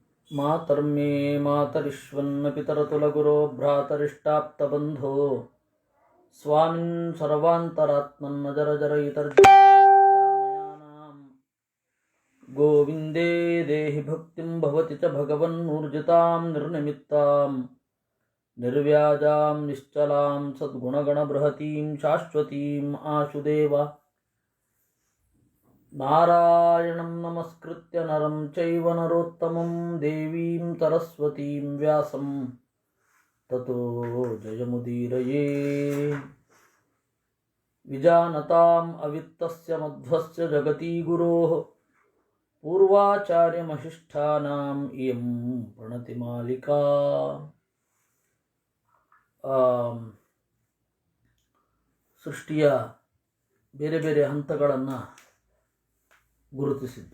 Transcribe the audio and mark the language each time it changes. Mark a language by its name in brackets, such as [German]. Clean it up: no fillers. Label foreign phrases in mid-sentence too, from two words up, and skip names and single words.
[Sanskrit] ಮಾತರ್ಮೇ ಮಾತರಿಶ್ವನ್ನ ಪಿತರತುಲಗುರೋ ಭ್ರಾತರಿಷ್ಟಾಪ್ತಬಂಧೋ ಸ್ವಾಮಿನ್ ಸರ್ವಾಂತರಾತ್ಮನ್ನ ಜರ ಜರ ಇತರ್ಜಯಾನಾಂ ಗೋವಿಂದೇ ದೇಹಿ ಭಕ್ತಿಂ ಭವತಿ ಚ ಭಗವನ್ನೂರ್ಜಿತಾಂ ನಿರ್ನಿಮಿತ್ತಾಂ ನಿರ್ವ್ಯಾಜಾಂ ನಿಶ್ಚಲಾಂ ಸದ್ಗುಣಗಣಬೃಹತೀಂ ಶಾಶ್ವತೀಂ ಆಶುದೇವ ನಾರಾಯಣಂ ನಮಸ್ಕೃತ್ಯ ನರಂ ಚೈವ ನರೋತ್ತಮಂ ದೇವೀಂ ಸರಸ್ವತೀಂ ವ್ಯಾಸಂ ತತೋ ಜಯಮುದೀರಯೇ. ವಿಜಾನತಾಂ ಅವಿತ್ತಸ್ಯ ಮಧ್ವಸ್ಯ ಜಗತಿ ಗುರೋಃ ಪೂರ್ವಾಚಾರ್ಯಮಶಿಷ್ಠಾನಾಂ ಇಯಂ ಪ್ರಣತಿ ಮಾಲಿಕಾ. [Kannada] ಸೃಷ್ಟಿಯ ಬೇರೆ ಬೇರೆ ಹಂತಗಳನ್ನು ಗುರುತಿಸಿದ್ದು.